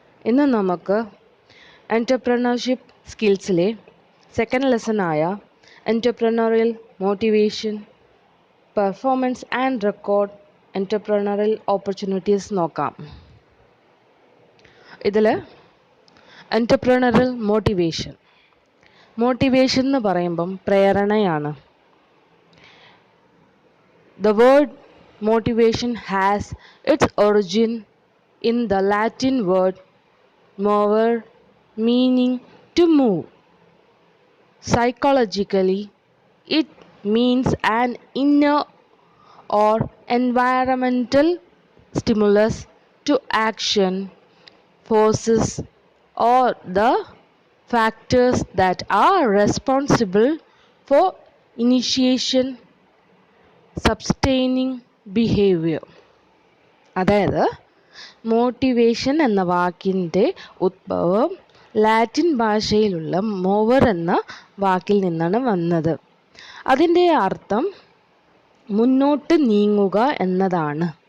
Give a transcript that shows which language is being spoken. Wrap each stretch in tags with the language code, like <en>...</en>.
<ml>ഇന്ന് നമുക്ക് entrepreneurship സ്കിൽസിലെ second ലെസണായ entrepreneurial motivation, performance and record entrepreneurial opportunities നോക്കാം. ഇതിൽ എൻ്റർപ്രണറിയൽ മോട്ടിവേഷൻ എന്ന് പറയുമ്പം പ്രേരണയാണ്.</ml> <en>The word motivation has its origin in the Latin word mover, meaning to move. Psychologically, it means an inner or environmental stimulus to action, forces, or the factors that are responsible for initiation, സബ്സ്റ്റെയിനിങ് behaviour.</en> <ml>അതായത് motivation എന്ന വാക്കിൻ്റെ ഉദ്ഭവം Latin ഭാഷയിലുള്ള mower എന്ന വാക്കിൽ നിന്നാണ് വന്നത്. അതിൻ്റെ അർത്ഥം മുന്നോട്ട് നീങ്ങുക എന്നതാണ്.</ml>